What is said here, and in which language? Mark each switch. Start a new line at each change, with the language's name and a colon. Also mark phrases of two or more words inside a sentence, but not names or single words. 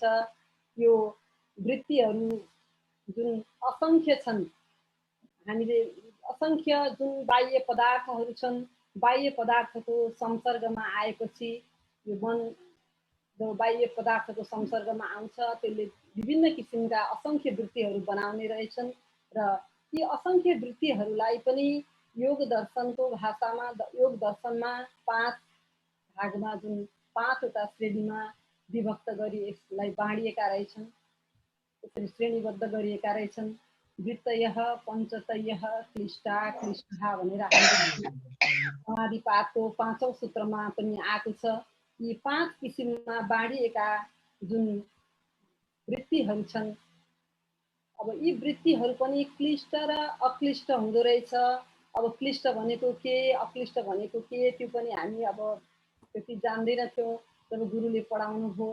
Nepali: यो वृत्तिहरू जुन असङ्ख्य छन्, हामीले असङ्ख्य जुन बाह्य पदार्थहरू छन्, बाह्य पदार्थको संसर्गमा आएपछि यो मन जो बाह्य पदार्थको संसर्गमा आउँछ त्यसले विभिन्न किसिमका असङ्ख्य वृत्तिहरू बनाउने रहेछन्। र यी असङ्ख्य वृत्तिहरूलाई पनि योग दर्शनको भाषामा, योग दर्शनमा 5 भागमा जुन 5वटा श्रेणीमा विभक्त गरी यसलाई बाँडिएका रहेछन्, यसरी श्रेणीबद्ध गरिएका रहेछन्।
Sanskrit: वृत्तयः, पञ्चतयः, क्लिष्टा, क्लिष्टा
Nepali: भनेर हामीले समाधिपातको 5औं सूत्रमा पनि आएको छ। यी 5 किसिममा बाँडिएका जुन वृत्तिहरू छन्, अब यी वृत्तिहरू पनि क्लिष्ट र अक्लिष्ट हुँदो रहेछ। अब क्लिष्ट भनेको के, अक्लिष्ट भनेको के, त्यो पनि हामी अब त्यति जान्दैनथ्यौँ जब गुरुले पढाउनु भयो।